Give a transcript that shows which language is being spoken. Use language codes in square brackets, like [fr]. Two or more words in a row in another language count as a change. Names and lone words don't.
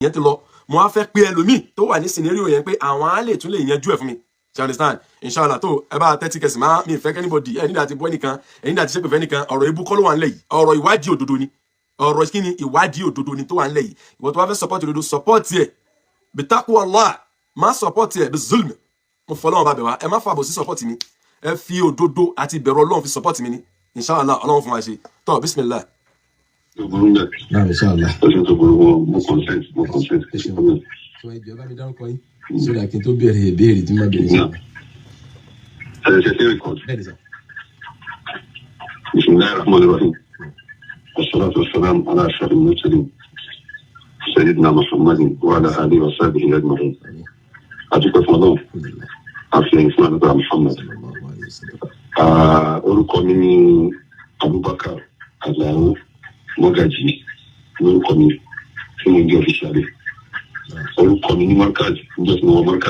[yo] yẹn ti lọ mo á fẹ́ pé ẹlòmíì tó wà ní scenario yẹn pé àwọn á lè tún lè yanjú ẹ̀ fún mi [en] you understand [yo] inshallah tó ẹ bá tẹ́tí kẹsì máa mi ìfẹ́ kẹ́nìbọ̀dì ẹ nígbà tí bọ́ nìkan ẹ nígbà tí ṣépè fẹ́ nìkan ọ̀rọ̀ ibú kọ́ ló wà nílẹ̀ yìí ọ̀rọ̀ ìwádìí òdodo ni ọ̀rọ̀ kí ni ìwádìí òdodo ni tó wà nílẹ̀ yìí ìwọ tó bá fẹ́ support òdodo support ẹ̀ [ar] بتقوى الله [yo] má support ẹ̀ [ar] بظلم [yo] mo fọ́ lọ́wọ́ bá bẹ̀ wá ẹ má fà bọ̀ sí support mi ẹ fi òdodo àti ìbẹ̀rù Ọlọ́run fi support mi ni inshallah Ọlọ́run fún wa ṣe tó bismillah. inshallah. So ìjọba mi dárúkọ yín sódà kí n tó bẹ̀rẹ̀ ìbéèrè tí mo bẹ̀rẹ̀ sí. [ar] بسم الله الرحمن الرحيم. والصلاة والسلام على أشرف المرسلين سيدنا محمد وعلى آله وصحبه أجمعين. [yo] Adúpẹ́ fún Ọlọ́run. Àfihàn fún Ànábì Muhammad. Orúkọ mi ni Abubakar Alao Mogaji. Orúkọ mi tí mo jẹ́ officially. Orúkọ mi ní Markaz, níjọ́ tí mo wọ Markaz.